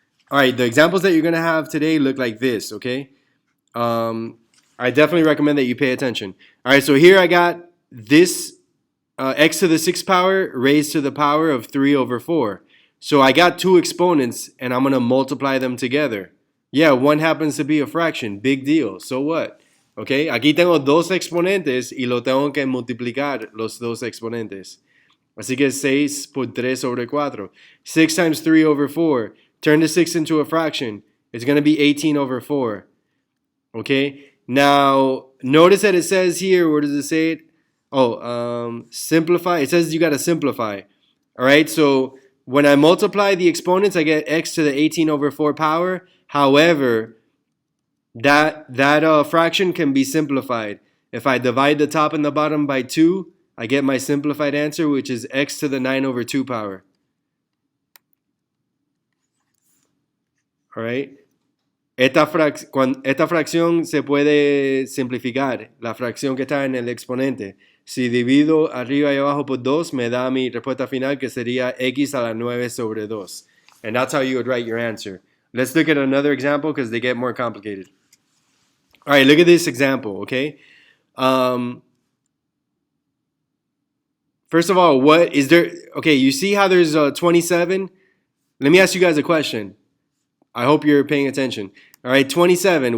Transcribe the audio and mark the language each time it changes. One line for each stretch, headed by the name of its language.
English: All right, the examples that you're going to have today look like this, okay? I definitely recommend that you pay attention. All right, so here I got this x to the 6th power raised to the power of 3 over 4. So I got two exponents, and I'm going to multiply them together. Yeah, one happens to be a fraction. Big deal. So what?
Spanish: Okay, aquí tengo dos exponentes y lo tengo que multiplicar los dos exponentes. Así que 6 por 3 sobre 4.
English: 6 times 3 over 4. Turn the 6 into a fraction. It's going to be 18 over 4. Okay? Now, notice that it says here, where does it say it? Oh, simplify. It says you got to simplify. All right? So, when I multiply the exponents, I get x to the 18 over 4 power. However, that fraction can be simplified. If I divide the top and the bottom by 2, I get my simplified answer, which is x to the 9 over 2 power. All right.
Spanish: Esta fracción se puede simplificar, la fracción que está en el exponente. Si divido arriba y abajo por 2, me da mi respuesta final, que sería x a la 9 sobre 2.
English: And that's how you would write your answer. Let's look at another example because they get more complicated. All right, look at this example, okay? First of all, what is there? Okay, you see how there's 27? Let me ask you guys a question. I hope you're paying attention. All right, 27.